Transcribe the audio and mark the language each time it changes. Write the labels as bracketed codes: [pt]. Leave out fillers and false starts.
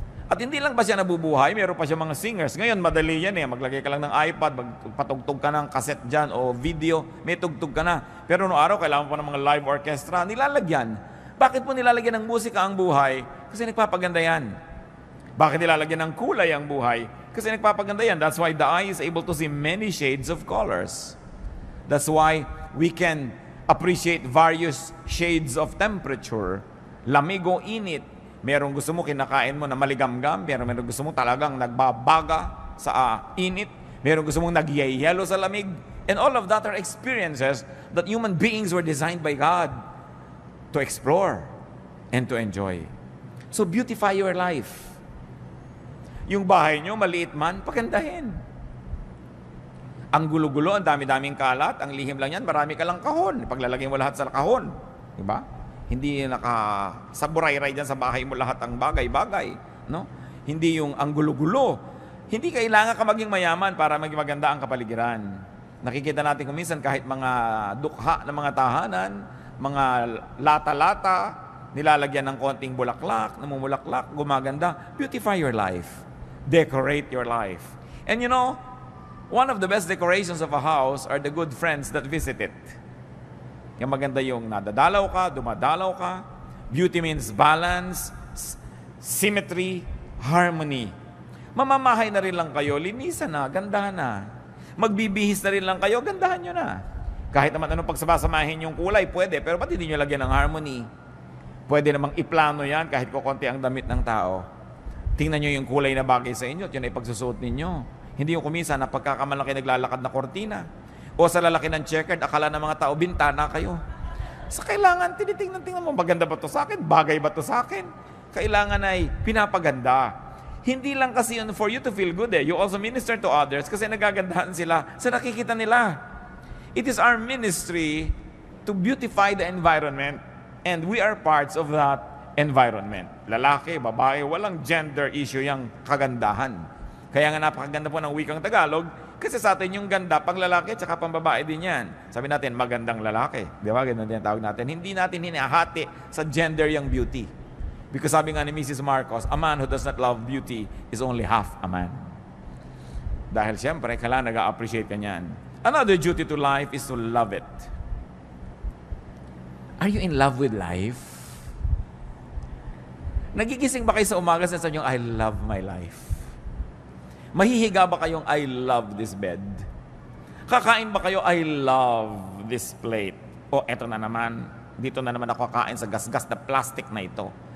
[tl] At hindi lang ba siya nabubuhay, meron pa siya mga singers. Ngayon, madali yan eh. Maglagay ka lang ng iPad, magpatugtog ka ng cassette dyan o video, may tugtog ka na. Pero noong araw, kailangan pa ng mga live orchestra, nilalagyan. Bakit po nilalagyan ng musika ang buhay? Kasi nagpapaganda yan. Bakit nilalagyan ng kulay ang buhay? Kasi nagpapaganda yan. [en] That's why the eye is able to see many shades of colors. That's why we can appreciate various shades of temperature. [tl] Lamig o init. Merong gusto mo kinakain mo na maligamgam, merong gusto mo talagang nagbabaga sa init, merong gusto mong nagyayelo sa lamig. [en] And all of that are experiences that human beings were designed by God to explore and to enjoy. So beautify your life. [tl] Yung bahay nyo, maliit man, pagandahin. Ang gulo-gulo, ang dami-daming kalat, ang lihim lang yan, marami ka lang kahon. Paglalagay mo lahat sa kahon. Diba? Hindi nakasaburay-ray dyan sa bahay mo lahat ang bagay-bagay. No? Hindi yung ang gulo-gulo. Hindi kailangan ka maging mayaman para maging maganda ang kapaligiran. Nakikita natin kung minsan kahit mga dukha ng mga tahanan, mga lata-lata, nilalagyan ng konting bulaklak, namumulaklak, gumaganda. [en] Beautify your life. Decorate your life. And you know, one of the best decorations of a house are the good friends that visit it. [tl] Yung maganda yung nadadalaw ka, dumadalaw ka. [en] Beauty means balance, symmetry, harmony. [tl] Mamamahay na rin lang kayo, linisan na, gandahan na. Magbibihis na rin lang kayo, gandahan nyo na. Kahit naman anong pagsabasamahin yung kulay, pwede, pero ba't hindi nyo lagyan ng harmony? Pwede namang iplano yan kahit kukunti ang damit ng tao. Tingnan nyo yung kulay na bagay sa inyo at yun ay pagsusuot ninyo. Hindi yung kumisa na pagkakamalaki naglalakad na kortina. O sa lalaki ng checkered, akala ng mga tao, bintana kayo. Sa kailangan, tinitingnan mo, maganda ba to sa akin? Bagay ba to sa akin? Kailangan ay pinapaganda. Hindi lang kasi yun [en] for you to feel good [tl] eh. [en] You also minister to others [tl] kasi nagagandahan sila sa nakikita nila. [en] It is our ministry to beautify the environment and we are parts of that environment. [tl] Lalaki, babae, walang gender issue yung kagandahan. Kaya nga napakaganda po ng wikang Tagalog. Kasi sa atin yung ganda, pang lalaki at pang babae din yan. Sabi natin, magandang lalaki. Di ba? Ganun din ang tawag natin. Hindi natin hinahati sa gender yung beauty. Because sabi nga ni Mrs. [en] Marcos, a man who does not love beauty is only half a man. [tl] Dahil siyempre, kailangan nag-appreciate ka niyan. [en] Another duty to life is to love it. Are you in love with life? [tl] Nagigising ba kayo sa umaga sa sabi niyo, [en] I love my life? [tl] Mahihiga ba kayong, [en] I love this bed? [tl] Kakain ba kayo, [en] I love this plate? [tl] O eto na naman, dito na naman ako kakain sa gasgas na plastic na ito.